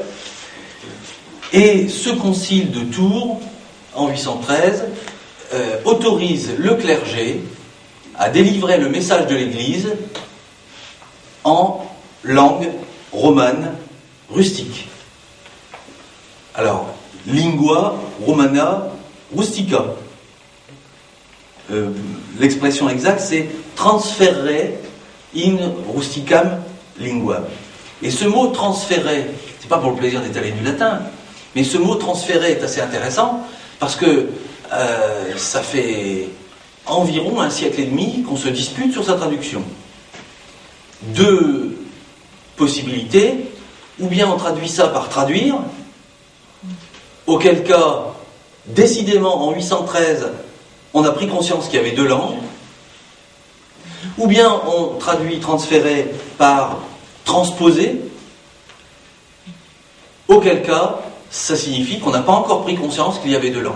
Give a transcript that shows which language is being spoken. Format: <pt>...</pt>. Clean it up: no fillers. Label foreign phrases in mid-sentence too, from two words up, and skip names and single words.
<fr>Et ce concile de Tours, en 813, autorise le clergé à délivrer le message de l'Église en langue romane rustique. Alors,</fr> <la>lingua romana rustica.</la> <fr>L'expression exacte, c'est</fr> <la>transferre in rusticam linguam.</la> <fr>Et ce mot transférer, c'est pas pour le plaisir d'étaler du latin, mais ce mot transférer est assez intéressant parce que ça fait environ un siècle et demi qu'on se dispute sur sa traduction. Deux possibilités, ou bien on traduit ça par traduire, auquel cas, décidément, en 813, on a pris conscience qu'il y avait deux langues, ou bien on traduit transférer par transposer, auquel cas, ça signifie qu'on n'a pas encore pris conscience qu'il y avait deux langues.</fr>